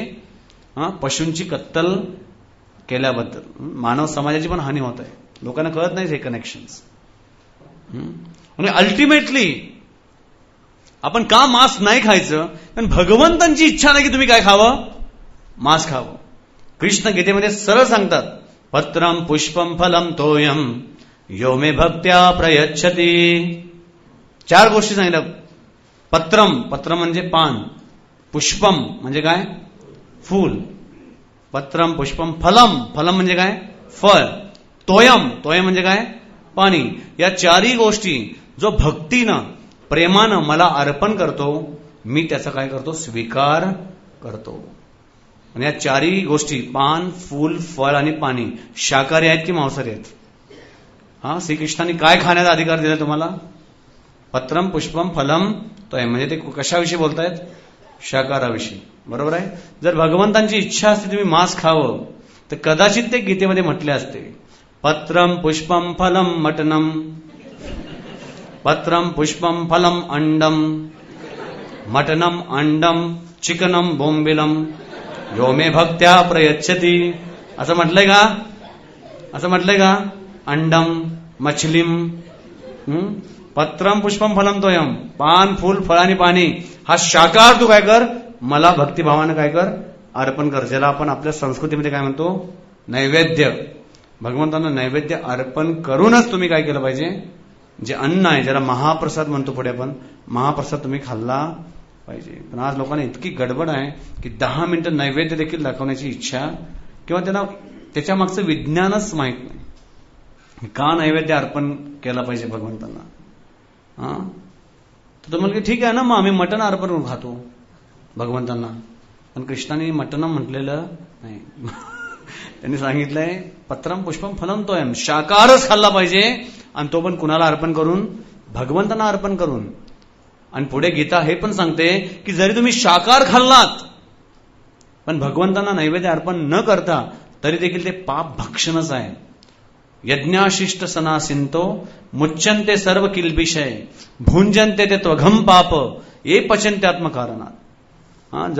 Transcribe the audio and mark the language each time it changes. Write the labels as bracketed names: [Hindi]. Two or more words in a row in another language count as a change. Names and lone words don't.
[Marathi] पशूंची कत्तल केल्याबद्दल. मानव समाजाची पण हानी होत आहे. लोकांना कळत नाही हे कनेक्शन्स. म्हणजे अल्टिमेटली आपण का मांस नाही खायचं? कारण भगवंतांची इच्छा नाही की तुम्ही काय खावं, मांस खावं. कृष्ण गीतेमध्ये सरळ सांगतात, [Sanskrit] पत्रम पुष्पम फलम तोयम यो मे भक्त्या प्रयच्छती. [Marathi] 4 गोष्टी सांगितल्या. पत्रम, पत्र म्हणजे पान. पुष्पम म्हणजे काय, फूल. [Sanskrit] पत्रम पुष्पम फलम, फलम [Marathi] म्हणजे काय, फळ. [Sanskrit] तोयम, तोयम [Marathi] म्हणजे काय, पाणी. या 4ही गोष्टी जो भक्तीनं प्रेमानं मला अर्पण करतो, मी त्याचा काय करतो, स्वीकार करतो. आणि या 4ही गोष्टी पान, फूल, फळ आणि पाणी शाकाहारी आहेत की मांसाहारी आहेत? श्रीकृष्णाने काय खाण्याचा अधिकार दिला तुम्हाला? [Sanskrit] पत्रम पुष्पम फलम तोयम. [Marathi] म्हणजे ते कशाविषयी बोलतायत? शाकाहाराविषयी. बरोबर आहे. जर भगवंतांची इच्छा असते तुम्ही मांस खावं, तर कदाचित ते गीतेमध्ये म्हटले असते, [Sanskrit] पत्रम पुष्पम फलम मटनम, पत्रम पुष्पम फलम अंडम, मटनम अंडम चिकनम बोंबिलम यो मे भक्त्या प्रयच्छती. [Marathi] असं म्हटलंय का? असं म्हटलंय का? [Sanskrit] अंडम, मछलीम, पत्रम पुष्पम फलम तोयम, [Marathi] पान, फूल, फळ आणि पाणी, हा शाकाहार तू काय कर, मला भक्तिभावानं काय कर, अर्पण कर. ज्याला आपण आपल्या संस्कृतीमध्ये काय म्हणतो, नैवेद्य. भगवंतांना नैवेद्य अर्पण करूनच तुम्ही काय केलं पाहिजे, जे अन्न आहे, ज्याला महाप्रसाद म्हणतो पुढे आपण, महाप्रसाद तुम्ही खाल्ला पाहिजे. पण आज लोकांना इतकी गडबड आहे की 10 मिनिटं नैवेद्य देखील दाखवण्याची इच्छा, किंवा त्यांना त्याच्या मागचं विज्ञानच माहित नाही, का नैवेद्य अर्पण केला पाहिजे भगवंतांना. तर तो म्हणतो ठीक आहे ना, मग आम्ही मटण अर्पण करून खातो भगवंतांना. पण कृष्णाने मटण म्हटलेलं नाही. त्यांनी सांगितलंय [Sanskrit] पत्रम पुष्पम फलम तोयम, [Marathi] शाकाहारच खाल्ला पाहिजे, आणि तो पण कुणाला अर्पण करून, भगवंतांना अर्पण करून. आणि पुढे गीता हे पण सांगते की जरी तुम्ही शाकाहार खाल्लात पण भगवंतांना नैवेद्य अर्पण न करता, तरी देखील ते पाप भक्षणच आहे. [Sanskrit] यज्ञाशिष्ट सनासिंतो मुच्यंते सर्व किल्बिषय भुंजन्ते ते त्वघम पाप ये पचन्त्यात्मकारणात.